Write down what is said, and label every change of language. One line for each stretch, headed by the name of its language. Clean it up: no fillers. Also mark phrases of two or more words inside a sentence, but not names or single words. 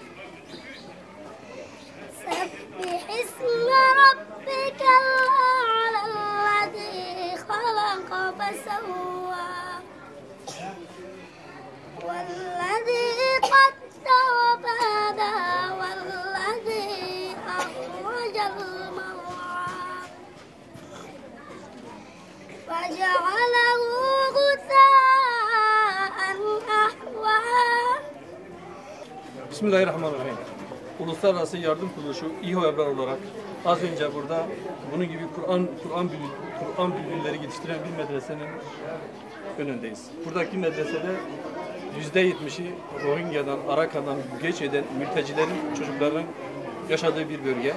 Arabic: سبح اسم ربك الأعلى خلق فسوى والذي قدر فهدى والذي أخرج المرعى فجعله غثاء أحوى. بسم الله الرحمن الرحيم.
Turkish: Uluslararası Yardım Kuruluşu İHO Ebrar olarak az önce burada bunun gibi Kur'an bülbülleri yetiştiren bir medresenin önündeyiz. Buradaki medresede %70'i Rohingya'dan, Arakan'dan göç eden mültecilerin çocuklarının yaşadığı bir bölge.